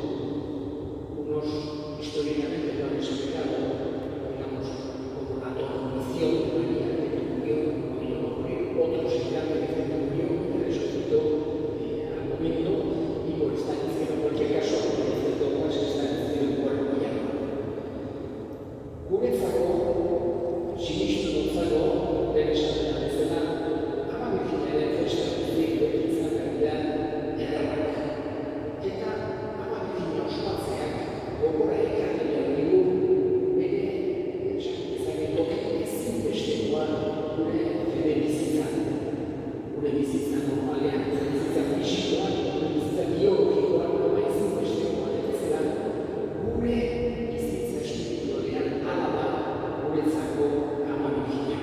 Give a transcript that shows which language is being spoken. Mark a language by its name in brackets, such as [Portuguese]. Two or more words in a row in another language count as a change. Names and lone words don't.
[Spanish] Unos históricamente lo han explicado, digamos, como la dormición de María, que murió, no vio morir, otros ya que dicen que murió y resucitó al momento, y por estar en el cielo, en cualquier caso, el dogma es que está en el cielo en cuerpo y alma. [Basque] Guretzako, sinistu dutzako, lehen esaten bezala, Ama Birjinaren festa guztiek beti izan behar dira ederrak. Eta Ama Birjina ospatzeak gogora ekarri behar digu bere toki ezinbestekoa gure bizitza normalean, gure bizitza fisikoa, gure bizitza biologikoa, ama ezinbestekoa bezala, gure bizitza espiritualean hala da guretzako Ama Birjina.